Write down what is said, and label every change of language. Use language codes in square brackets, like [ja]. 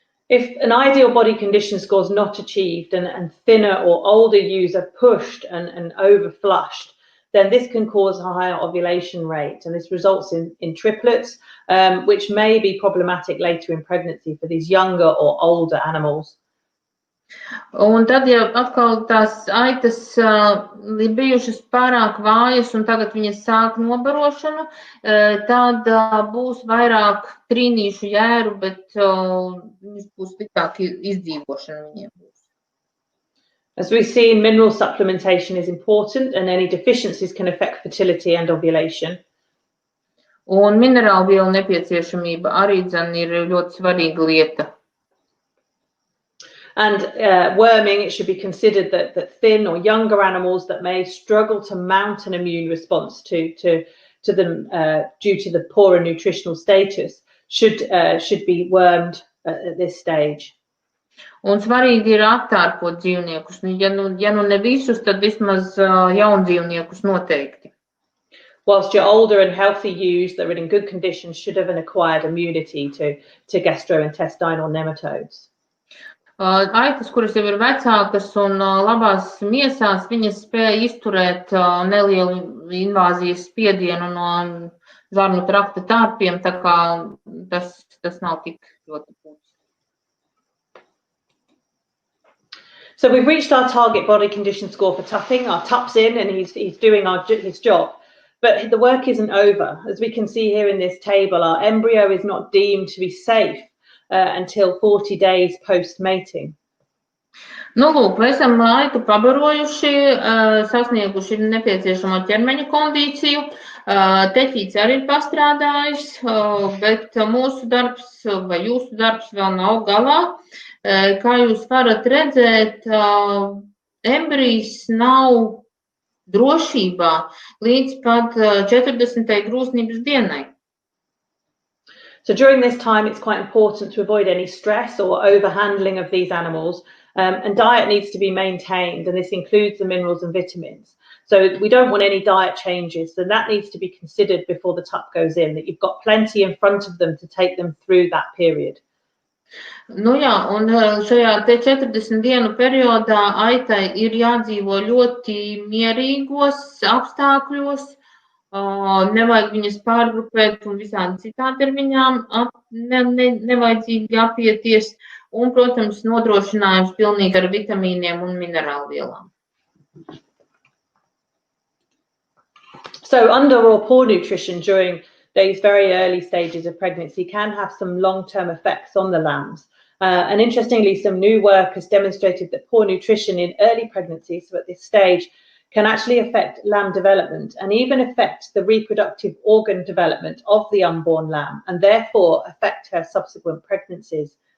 [en] If an ideal body condition score is not achieved and thinner or older ewes are pushed and overflushed, then this can cause a higher ovulation rate. And this results in triplets, which may be problematic later in pregnancy for these younger or older animals. [lv] Un tad, ja atkal tās aitas ir bijušas pārāk vājas un tagad viņas sāk nobarošanu, tad būs vairāk trīnīšu jēru, bet viņas būs tikai izdzīvošana viņiem būs. [en] As we've seen, mineral supplementation is important and any deficiencies can affect fertility and ovulation. [lv] Un minerālu vielu nepieciešamība arī dzen ir ļoti svarīga lieta. [en] And worming, it should be considered that thin or younger animals that may struggle to mount an immune response to them due to the poorer nutritional status should be wormed at this stage. [lv] Un svarīgi ir attārpot dzīvniekus. Ja nu ne visus, tad vismaz jaundzīvniekus noteikti. [en] Whilst your older and healthy ewes that are in good condition should have an acquired immunity to gastrointestinal nematodes. [lv] Aitas, kuras jau ir vecākas un labās miesās, viņas spēja izturēt nelielu invāzijas spiedienu no zarnu trakta tārpiem, tā kā tas nav tik ļoti būtiski. [en] So we've reached our target body condition score for tupping. Our tup's in and he's doing his job. But the work isn't over. As we can see here in this table, our embryo is not deemed to be safe until 40 days post-mating. [lv] Nu, lūk, mēs esam aitu pabarojuši, sasnieguši nepieciešamo ķermeņa kondīciju. Teķīts arī ir pastrādājis, bet mūsu darbs vai jūsu darbs vēl nav galā. Kā jūs varat redzēt, embrijs nav drošībā līdz pat 40. grūznības dienai. [en] So during this time, it's quite important to avoid any stress or overhandling of these animals, and diet needs to be maintained, and this includes the minerals and vitamins. So we don't want any diet changes, so that needs to be considered before the tup goes in, that you've got plenty in front of them to take them through that period. [lv] Nu jā, un šajā 40 dienu periodā aitai ir jādzīvo ļoti mierīgos apstākļos, nevajag viņas pārgrupēt un visādi citādi ar viņām nevajadzīgi apieties, un, protams, nodrošinājums pilnīgi ar vitamīniem un minerālvielām. [en] So under or poor nutrition during these very early stages of pregnancy can have some long-term effects on the lambs. And interestingly, some new work has demonstrated that poor nutrition in early pregnancy, so at this stage, can actually affect lamb development and even affect the reproductive organ development of the unborn lamb and therefore affect her subsequent pregnancies.